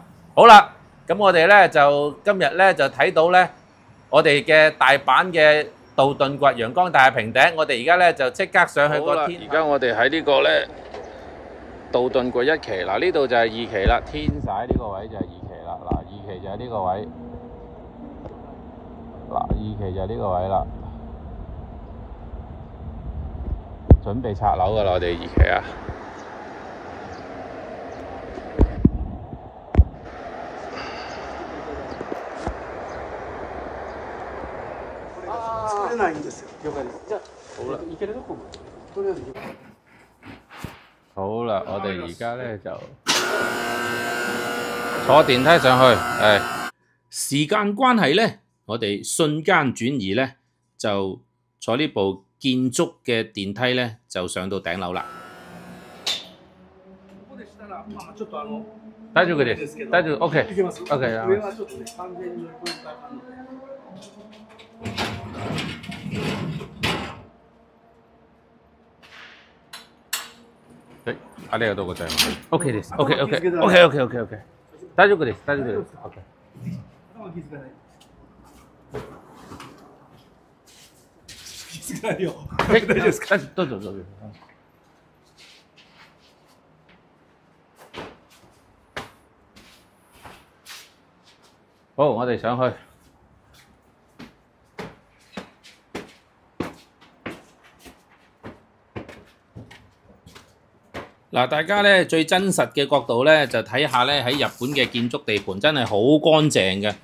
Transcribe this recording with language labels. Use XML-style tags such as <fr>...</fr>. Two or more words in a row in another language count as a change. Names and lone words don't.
<yue>好啦，咁我哋咧就今日咧就睇到咧我哋嘅大阪嘅道頓堀陽光大廈平頂，我哋而家咧就即刻上去個天。而家我哋喺呢個咧道頓堀1期，嗱呢度就係2期啦，天曬呢個位就係2期啦，嗱2期就係呢個位，嗱2期就係呢個位啦，準備拆樓噶啦，我哋2期啊。</yue> <ja>ないんですよ。了解です。じゃあ好啦，行けるとことりあえず行ける。</ja> <yue>好啦，我哋而家咧就坐電梯上去。時間關係咧，我哋瞬間轉移咧，就坐呢部建築嘅電梯咧，就上到頂樓啦。</yue> <ja>大丈夫です。大丈夫。OK。行けます。 OK。上はちょっとね、完全に分解可能。はい、ありがとうございます。OK です。OK。大丈夫です。大丈夫です。OK。頭気づかない。気づかないよ。はい、大丈夫ですか。どうぞどうぞ。</ja> <yue>好，我哋上去。嗱，大家咧最真實嘅角度咧，就睇下咧喺日本嘅建築地盤真係好乾淨嘅。</yue>